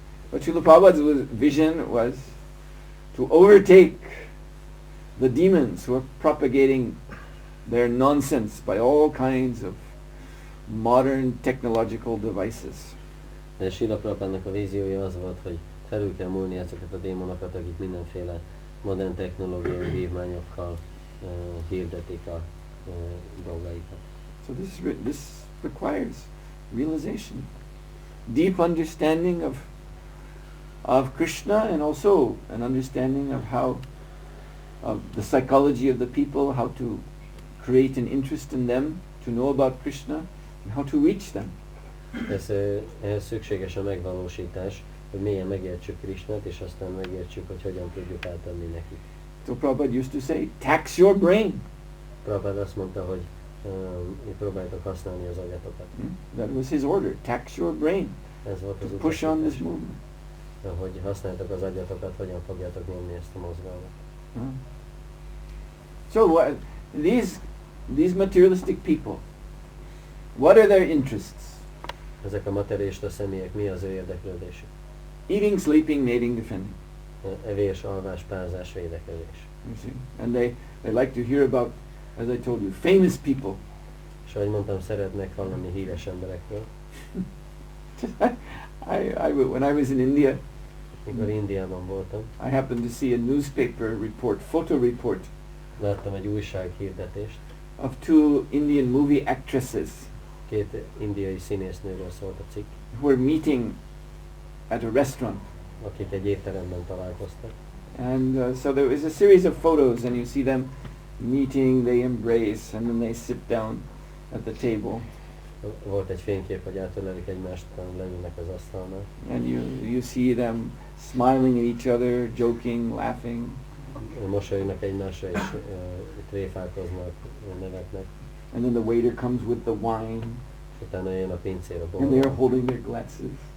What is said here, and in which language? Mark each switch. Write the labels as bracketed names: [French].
[English] But Srila Prabhupada's vision was to overtake the demons who are propagating their nonsense by all kinds of modern technological devices. [Hungarian] De Srila Prabhupának a víziója az volt, hogy felül kell múlni ezeket a démonokat, akik mindenféle modern technológiai vívmányokkal hirdetik a dolgaikat. [English] So this requires realization, deep understanding of Krishna, and also an understanding of the psychology of the people, how to create an interest in them, to know about Krishna, and how to reach them. [Hungarian] Ehhez szükséges a megvalósítás, hogy mélyen megértsük Krishnát, és aztán megértsük, hogy hogyan tudjuk átadni nekik. [English] So Prabhupada used to say, tax your brain. [Hungarian] Prabhupada azt mondta, hogy próbáljátok használni az agyatokat. [English] That was his order, tax your brain. [Hungarian] Ez volt az [English] to push on this movement. [Hungarian] Hogy használjátok az agyatokat, hogyan fogjátok nyomni ezt a mozgalmat. [English] So these materialistic people, what are their interests? [Hungarian] Ezek a materialista személyek, mi az ő érdeklődésük? [English] Eating, sleeping, mating, defending. [Hungarian] Evés, alvás, pázás, védekezés. [English] You see? And they like to hear about, as I told you, famous people. [Hungarian] És ahogy mondtam, szeretnek hallani híres emberekről. [English] When I was in India, [Hungarian] mikor Indiában voltam, [English] I happened to see a newspaper report, photo report. [Hungarian] Láttam egy újság hirdetést. [English] Of two Indian movie actresses. [Hungarian] Két indiai színésznőről szólt a cikk. [English] Who were meeting at a restaurant. [Hungarian] Akik egy étteremben találkoztak. [English] And so there was a series of photos, and you see them meeting, they embrace, and then they sit down at the table. [Hungarian] Volt egy fénykép, hogy átölelik egymást, leülnek az asztalnál. [English] And you see them smiling at each other, joking, laughing. [Hungarian] Mosolyognak egymásra és tréfálkoznak, nevetnek. [English] And then the waiter comes with the wine. [Hungarian] Utána jön a pincér a [English] and they are holding their glasses.